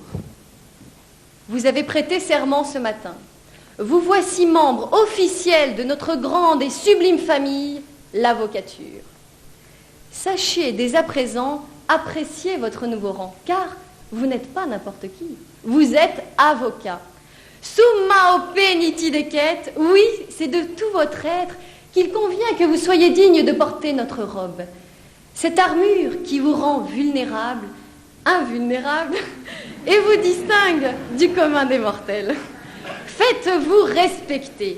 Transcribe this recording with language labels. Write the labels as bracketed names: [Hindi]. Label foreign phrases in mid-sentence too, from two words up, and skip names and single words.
[French] Vous avez prêté serment ce matin. Vous voici membres officiels de notre grande et sublime famille, l'avocature. Sachez dès à présent apprécier votre nouveau rang, car vous n'êtes pas n'importe qui. Vous êtes avocat. [Latin] Summa ope niti decet, [French] oui, c'est de tout votre être qu'il convient que vous soyez digne de porter notre robe. Cette armure qui vous rend vulnérable, invulnérable, et vous distingue du commun des mortels. Faites-vous respecter.